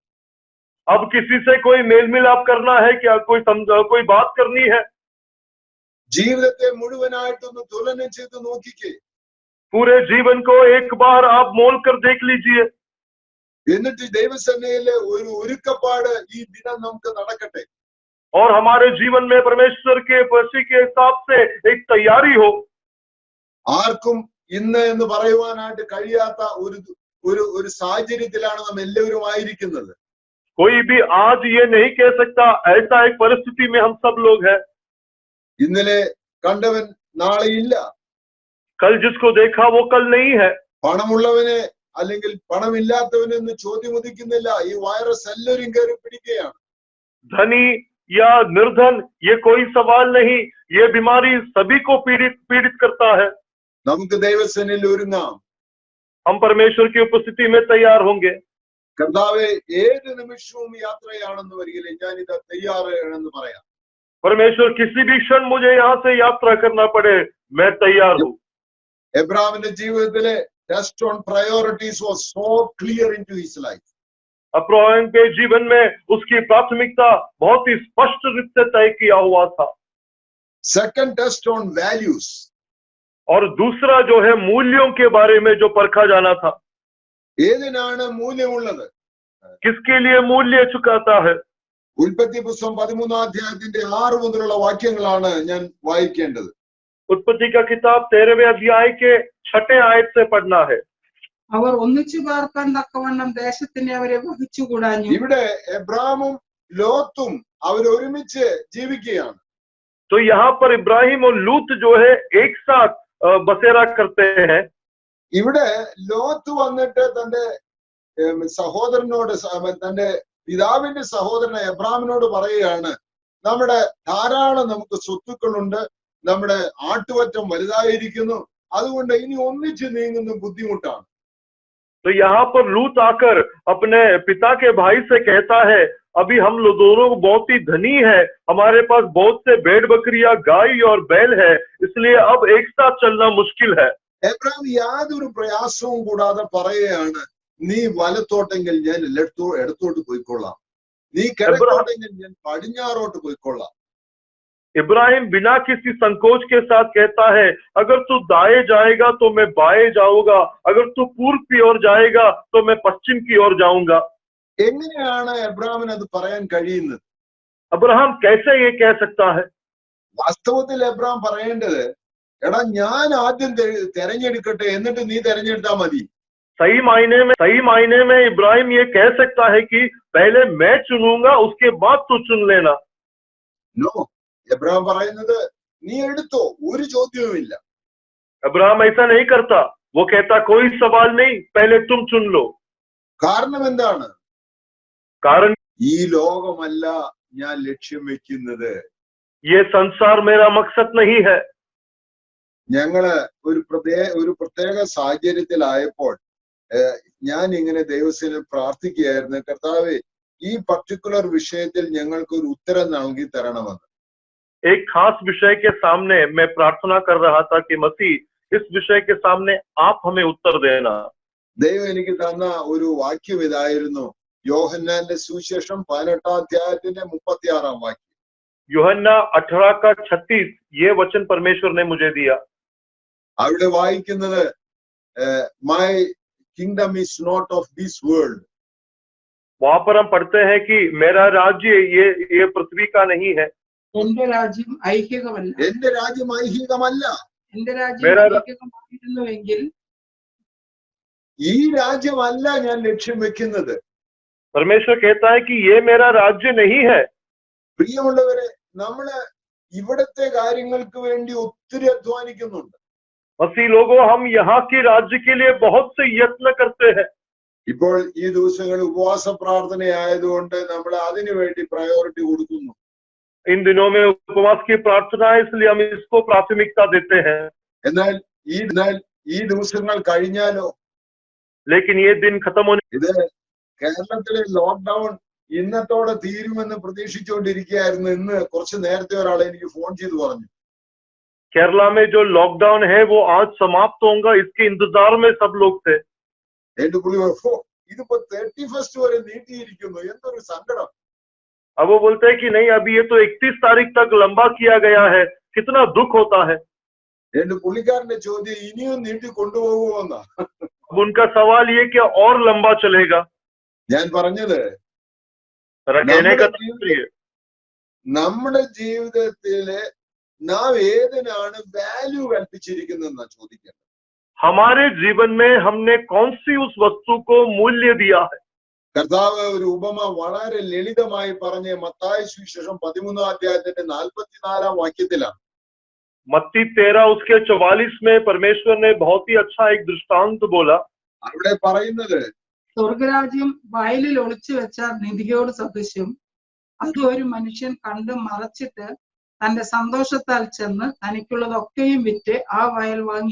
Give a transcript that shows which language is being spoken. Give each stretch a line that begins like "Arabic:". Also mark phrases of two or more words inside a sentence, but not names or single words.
Hindi: अब किसी से कोई मेल मिलाप करना है क्या, कोई बात करनी है.
Malayalam: ജീവിതത്തെ മുഴുവനായിട്ടൊന്ന് തുലനം ചെയ്ത് നോക്കിക്കേ.
Hindi: पूरे जीवन को एक बार आप मोल कर देख लीजिए.
Malayalam: എന്നിട്ട് ദൈവസന്നയിലെ ഒരു ഒരുക്കപ്പാട് ഈ ദിനം നമുക്ക് നടക്കട്ടെ.
Hindi: और हमारे जीवन में परमेश्वर के पसी के हिसाब से एक तैयारी हो.
Malayalam: ആർക്കും ഇന്ന് എന്ന് പറയുവാനായിട്ട് കഴിയാത്ത ഒരു സാഹചര്യത്തിലാണ് നാം എല്ലാവരും ആയിരിക്കുന്നത്.
Hindi: कोई भी आज ये नहीं कह सकता, ऐसा एक परिस्थिति में हम सब लोग हैं.
Malayalam: ഇന്നലെ കണ്ടവൻ നാളെ ഇല്ല.
Hindi: कल जिसको देखा वो कल नहीं है.
Malayalam: പണമുള്ളവനെ അല്ലെങ്കിൽ പണമില്ലാത്തവനെന്ന് ചോദ്യം ഉദിക്കുന്നില്ല. ഈ വൈറസ് എല്ലാവരും കയറി പിടിക്കുകയാണ്.
Hindi: धनी या निर्धन, ये कोई सवाल नहीं। ये बीमारी सभी को पीड़ित करता है।
Malayalam: നമുക്ക് ദൈവസേനയിൽ ഒരുങ്ങാം.
Hindi: हम परमेश्वर की उपस्थिति में तैयार होंगे।
Malayalam: കർത്താവെ, ഏത് നിമിഷവും യാത്രയാണെന്ന് വരികിൽ ഞാനിത് തയ്യാറാണെന്ന് പറയാം.
Hindi: परमेश्वर, किसी भी क्षण मुझे यहाँ से यात्रा करना पड़े, मैं तैयार हूँ।
Malayalam: എബ്രാമിന്റെ ജീവിതത്തിലെ
English: test on priorities was so clear in to his life.
Hindi: अब्राहम के जीवन में उसकी प्राथमिकता बहुत ही स्पष्ट रूप से तय किया हुआ था।
English: second test on values.
Hindi: और दूसरा जो है मूल्यों के बारे में जो परखा जाना था।
Malayalam: ഏതിനാണ് മൂല്യമുള്ളത്?
Hindi: किसके लिए मूल्य चुकाता है?
Malayalam: ഉൽപ്പത്തി പുസ്തകം 13 അധ്യായത്തിന്റെ 6 മുതലുള്ള വാക്യങ്ങളാണ് ഞാൻ വായിക്കേണ്ടത്. उत्पत्ति का किताब 13वें अध्याय के 6 आयत से पढ़ना है। അവർ ഒന്നിച്ചു പാർക്കാൻ തക്കവണ്ണം ദേശത്തിനെ അവരെ വഹിച്ചുകൂടാഞ്ഞു. ഇവിടെ എബ്രാമും ലോത്തും അവർ ഒരുമിച്ച് ജീവിക്കുകയാണ്.
Hindi: तो यहाँ पर इब्राहिम और लूत जो है एक साथ बसेरा करते हैं।
Malayalam: ഇവിടെ ലോത്ത് വന്നിട്ട് തന്റെ സഹോദരനോട്, തന്റെ പിതാവിന്റെ സഹോദരൻ എബ്രാമിനോട് പറയുകയാണ്, നമ്മുടെ ധാരാളം നമുക്ക് സ്വത്തുക്കളുണ്ട്, നമ്മുടെ ആട്ടുവറ്റം വലുതായിരിക്കുന്നു, അതുകൊണ്ട് ഇനി ഒന്നിച്ച് നീങ്ങുന്ന ബുദ്ധിമുട്ടാണ്.
Hindi: तो यहाँ पर लूत आकर अपने पिता के भाई से कहता है, अभी हम लोग दोनों बहुत ही धनी है, हमारे पास बहुत से भेड़ बकरियां, गाय और बैल है, इसलिए अब एक साथ चलना मुश्किल है।
Malayalam: എബ്രാം യാതൊരു പ്രയാസവും കൂടാതെ പറയുകയാണ്, നീ വലത്തോട്ടെങ്കിൽ ഞാൻ ഇടത്തോട്ട് പോയിക്കൊള്ളാം, നീ കിഴക്കോട്ടെങ്കിൽ ഞാൻ പടിഞ്ഞാറോട്ട് പോയിക്കൊള്ളാം.
Hindi: इब्राहिम बिना किसी संकोच के साथ कहता है, अगर तू दाएं जाएगा तो मैं बाएं जाऊंगा, अगर तू पूर्व की ओर जाएगा तो मैं पश्चिम की ओर जाऊंगा।
Malayalam: എങ്ങനെയാണ് എബ്രാമിന് അത് പറയാൻ കഴിയുന്നത്?
Hindi: अब्राहम कैसे ये कह सकता है?
Malayalam: വാസ്തവത്തിൽ എബ്രാം പറയേണ്ടത്, എടാ ഞാൻ ആദ്യം തെരഞ്ഞെടുക്കട്ടെ, എന്നിട്ട് നീ തെരഞ്ഞെടുത്താ മതി.
Hindi: सही मायने में इब्राहिम ये कह सकता है कि पहले मैं चुनूंगा, उसके बाद तू चुन लेना।
Malayalam: നോ, എബ്രാം പറയുന്നത് നീ എടുത്തോ, ഒരു ചോദ്യവുമില്ല.
Hindi: अब्राहम ऐसा नहीं करता, वो कहता कोई सवाल नहीं, पहले तुम चुन लो।
Malayalam: കാരണം എന്താണ്?
Hindi: कारण
Malayalam: ഈ ലോകമല്ല ഞാൻ ലക്ഷ്യം വെക്കുന്നത്.
Hindi: ये संसार मेरा मकसद नहीं है।
Malayalam: ഞങ്ങള് ഒരു പ്രത്യേക സാഹചര്യത്തിലായപ്പോൾ ഞാൻ ഇങ്ങനെ ദൈവസേനയിൽ പ്രാർത്ഥിക്കുകയായിരുന്നു, കർത്താവേ, ഈ പർട്ടിക്കുലർ വിഷയത്തിൽ ഞങ്ങൾക്ക് ഒരു ഉത്തരം നൽകി തരണമെന്ന്.
Hindi: एक खास विषय के सामने मैं प्रार्थना कर रहा था कि मसीह, इस विषय के सामने आप हमें उत्तर देना।
Malayalam: ദൈവം എനിക്ക് തന്ന ഒരു വാക്യം ഇതായിരുന്നു, യോഹന്നാന്റെ സുവിശേഷം 18 അധ്യായത്തിന്റെ 36 വാക്യം.
Hindi: यूहन्ना 18 का 36 ये वचन परमेश्वर ने मुझे दिया।
Malayalam: അവിടെ വായിക്കുന്നത്,
English: my kingdom is not of this world.
Hindi: वहां पर हम पढ़ते हैं कि मेरा राज्य ये पृथ्वी का नहीं है।
Malayalam: എന്റെ രാജ്യം ഐഹികമല്ല. എന്റെ രാജ്യം ഐഹികമല്ല. എന്റെ രാജ്യം ഐഹികമായിരുന്നുവെങ്കിൽ ഈ രാജ്യമല്ല ഞാൻ ലക്ഷ്യം വെക്കുന്നത്.
Hindi: परमेश्वर कहता है कि ये मेरा राज्य नहीं है।
Malayalam: പ്രിയമുള്ളവരെ, നമ്മള് ഇവിടത്തെ കാര്യങ്ങൾക്ക് വേണ്ടി ഒത്തിരി അധ്വാനിക്കുന്നുണ്ട്.
Hindi: मसीह लोगों, हम यहाँ के राज्य के लिए बहुत से यत्न करते हैं।
Malayalam: ഇപ്പോൾ ഈ ദിവസങ്ങൾ ഉപവാസ പ്രാർത്ഥന ആയതുകൊണ്ട് നമ്മൾ അതിനു വേണ്ടി പ്രയോറിറ്റി കൊടുക്കുന്നു.
Hindi: इन दिनों में उपवास की प्रार्थना है, इसलिए हम इसको प्राथमिकता देते हैं।
Malayalam: എന്നാൽ ഈ ദിവസങ്ങൾ കഴിഞ്ഞാലോ?
Hindi: लेकिन ये दिन खत्म होने,
Malayalam: ഇത് കേരളത്തിലെ ലോക്ക്ഡൌൺ ഇന്നത്തോടെ തീരുമെന്ന് പ്രതീക്ഷിച്ചുകൊണ്ടിരിക്കുകയായിരുന്നു. ഇന്ന് കുറച്ച് നേരത്തെ ഒരാൾ എനിക്ക് ഫോൺ ചെയ്ത് പറഞ്ഞു,
Hindi: केरला में जो लॉकडाउन है वो आज समाप्त होगा, इसके इंतजार में सब लोग थे।
Malayalam: എന്റെ പുള്ളി ഇതിപ്പോ 31 വരെ നീട്ടിയിരിക്കുന്നു, എന്തൊരു സങ്കടം.
Hindi: अब वो बोलते हैं कि नहीं, अभी ये तो 31 तारीख तक लंबा किया गया है, कितना दुख होता है।
Malayalam: എന്റെ പുള്ളിക്കാരന്റെ ചോദ്യം, ഇനിയും നീട്ടി കൊണ്ടുപോകുമെന്നാ.
Hindi: अब उनका सवाल ये कि और लंबा चलेगा।
Malayalam: ഞാൻ പറഞ്ഞത്,
Hindi: कहने का तात्पर्य,
Malayalam: നമ്മുടെ ജീവിതത്തില് നാം ഏതിനാണ് വാല്യൂ കൽപ്പിച്ചിരിക്കുന്നതെന്നാ ചോദിക്കുന്നത്.
Hindi: हमारे जीवन में हमने कौन सी उस वस्तु को मूल्य दिया है।
Malayalam: കർത്താവ് ഒരു ഉപമ വളരെ ലളിതമായി പറഞ്ഞ് മത്തായി സുവിശേഷം 13 അധ്യായത്തിന്റെ 44 വാക്യത്തിലാണ്.
Hindi: मत्ती 13 उसके 44 में परमेश्वर ने बहुत ही अच्छा एक दृष्टांत बोला।
Malayalam: അവിടെ പറയുന്നത്, സ്വർഗരാജ്യം വയലിൽ ഒളിച്ചു വെച്ച നിധിയോട് സദൃശ്യം. അത് ഒരു മനുഷ്യൻ കണ്ട് മറച്ചിട്ട് തന്റെ സന്തോഷത്താൽ ചെന്ന് തനിക്കുള്ളതൊക്കെയും വിറ്റ് ആ വയൽ വാങ്ങി.